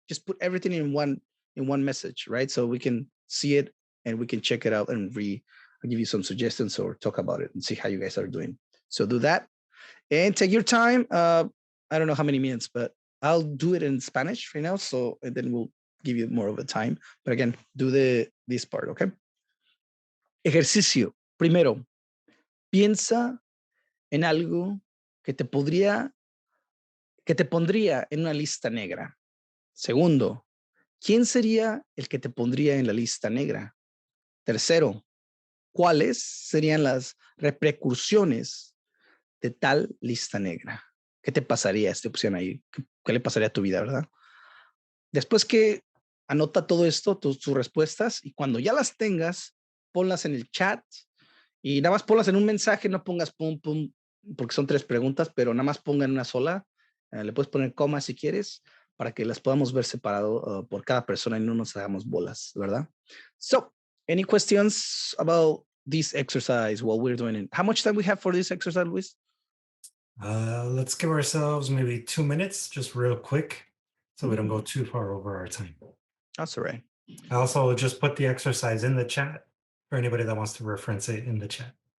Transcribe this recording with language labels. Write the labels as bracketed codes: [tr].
[en] Just put everything in one message, right? So we can see it and we can check it out and I'll give you some suggestions or talk about it and see how you guys are doing. So do that and take your time. I don't know how many minutes, but I'll do it in Spanish right now. So, and then we'll give you more of a time. But again, do this part, okay? [es] Ejercicio. Primero, piensa en algo que te pondría en una lista negra. Segundo, ¿quién sería el que te pondría en la lista negra? Tercero, ¿cuáles serían las repercusiones de tal lista negra? ¿Qué te pasaría esta opción ahí? ¿Qué le pasaría a tu vida, verdad? Después que anota todo esto, tus respuestas, y cuando ya las tengas, ponlas en el chat y nada más ponlas en un mensaje, no pongas pum, pum, porque son 3 preguntas, pero nada más pongan una sola. Le puedes poner coma si quieres, para que las podamos ver separado por cada persona y no nos hagamos bolas, ¿verdad? [en] So, any questions about this exercise while we're doing it? How much time we have for this exercise, Luis? Let's give ourselves maybe 2 minutes, just real quick, so we don't go too far over our time. That's all right. I also just put the exercise in the chat for anybody that wants to reference it in the chat.